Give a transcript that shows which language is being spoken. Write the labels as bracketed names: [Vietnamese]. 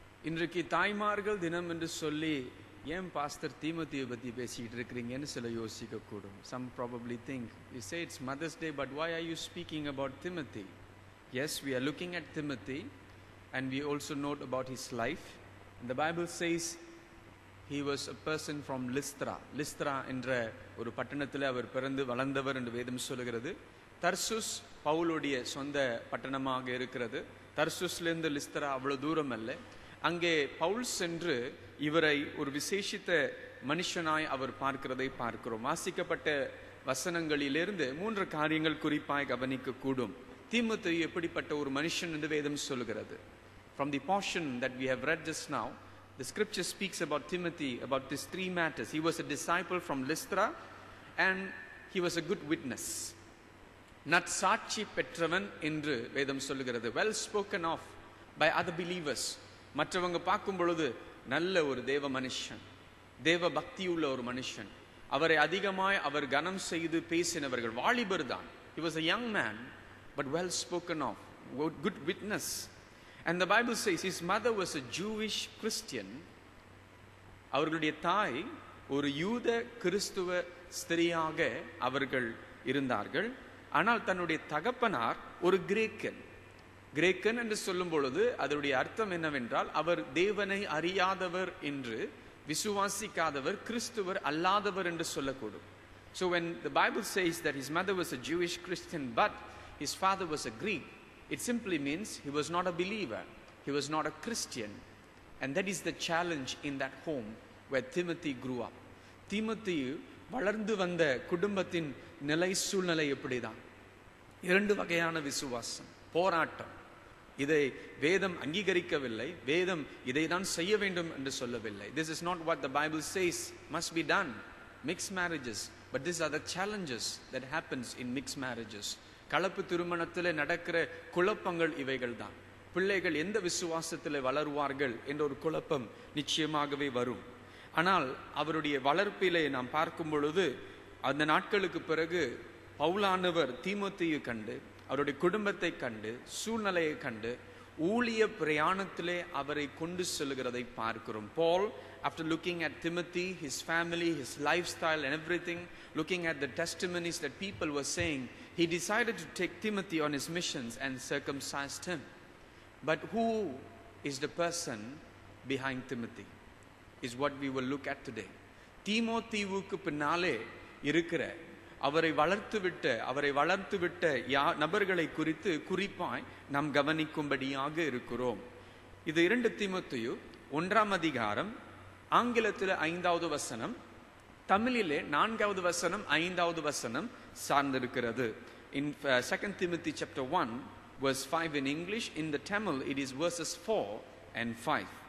[Tamil] இன்றைக்கு தாய்மார்கள் தினம் என்று சொல்லி ஏன் பாஸ்டர் தீமோத்தியை பற்றி பேசிக்கிட்டு இருக்கிறீங்கன்னு சில யோசிக்க கூடும். [English] Some probably think, you say it's Mother's Day, but why are you speaking about Timothy? Yes, we are looking at Timothy and we also note about his life. And the Bible says he was a person from Lystra. [Tamil] Lystra என்ற ஒரு பட்டணத்தில் அவர் பிறந்து வளர்ந்தவர் என்று வேதம் சொல்லுகிறது. தர்சுஸ் பவுலுடைய சொந்த பட்டணமாக இருக்கிறது. தர்சுஸ்லேருந்து லிஸ்த்ரா அவ்வளவு தூரம் அல்ல. அங்கே பவுல் சென்று இவரை ஒரு விசேஷித்த மனுஷனாய் அவர் பார்க்கிறதை பார்க்கிறோம். வாசிக்கப்பட்ட வசனங்களிலிருந்து 3 காரியங்கள் குறிப்பாய் கவனிக்க கூடும். தீமோத்தேயு எப்படிப்பட்ட ஒரு மனுஷன் என்று வேதம் சொல்கிறது. [English] From the portion that we have read just now, the scripture speaks about Timothy, about these 3 matters. He was a disciple from Lystra and he was a good witness. [Tamil] நற்சாட்சி பெற்றவன் என்று வேதம் சொல்லுகிறது. [English] Well spoken of by other believers. [Tamil] மற்றவங்க பார்க்கும் பொழுது நல்ல ஒரு தேவ மனுஷன், தேவ பக்தியுள்ள ஒரு மனுஷன். அவரை அதிகமாய் அவர் கனம் செய்து பேசினவர்கள். வாலிபர் தான். [English] He was a young man but well spoken of, good witness. And the Bible says his mother was a Jewish Christian. [Tamil] அவர்களுடைய தாய் ஒரு யூத கிறிஸ்துவ ஸ்திரியாக அவர்கள் இருந்தார்கள். ஆனால் தன்னுடைய தகப்பனார் ஒரு கிரேக்கன் என்று சொல்லும் பொழுது அதனுடைய அர்த்தம் என்னவென்றால் அவர் தேவனை அறியாதவர் என்று, விசுவாசிக்காதவர், கிறிஸ்துவர் அல்லாதவர் என்று சொல்லக்கூடும். [English] So when the Bible says that his mother was a Jewish Christian but his father was a Greek, it simply means he was not a believer, he was not a Christian. And that is the challenge in that home where Timothy grew up. [Tamil] Timothy வளர்ந்து வந்த குடும்பத்தின் நிலை சூழ்நிலை எப்படிதான்? 2 வகையான விசுவாசம், போராட்டம். இதை வேதம் அங்கீகரிக்கவில்லை, வேதம் இதை தான் செய்ய வேண்டும் என்று சொல்லவில்லை. [English] This is not what the Bible says must be done. Mixed marriages, but these are the challenges that happens in mixed marriages. [Tamil] கலப்பு திருமணத்தில் நடக்கிற குழப்பங்கள் இவைகள் தான். பிள்ளைகள் எந்த விசுவாசத்தில் வளருவார்கள் என்ற ஒரு குழப்பம் நிச்சயமாகவே வரும். ஆனால் அவருடைய வளர்ப்பிலே நாம் பார்க்கும் பொழுது அந்த நாட்களுக்கு பிறகு பவுலானவர் தீமோத்தேயு கண்டு, அவருடைய குடும்பத்தை கண்டு, சூழ்நிலையை கண்டு ஊழிய பிரயாணத்திலே அவரை கொண்டு செல்கிறதை பார்க்கிறோம். [English] Paul, after looking at Timothy, his family, his lifestyle and everything, looking at the testimonies that people were saying, he decided to take Timothy on his missions and circumcised him. But who is the person behind Timothy is what we will look at today. [Tamil] தீமோத்தேயுவுக்கு பின்னாலே இருக்கிற அவரை வளர்த்துவிட்ட நபர்களை குறித்து குறிப்பாய் நாம் கவனிக்கும்படியாக இருக்கிறோம். இது 2 தீமோத்தேயு 1ஆம் அதிகாரம், ஆங்கிலத்தில் 5வது வசனம், தமிழிலே 4வது வசனம் 5வது வசனம் சார்ந்திருக்கிறது. [English] In 2 Timothy chapter 1 verse 5 in English, in the Tamil it is verses 4 and 5.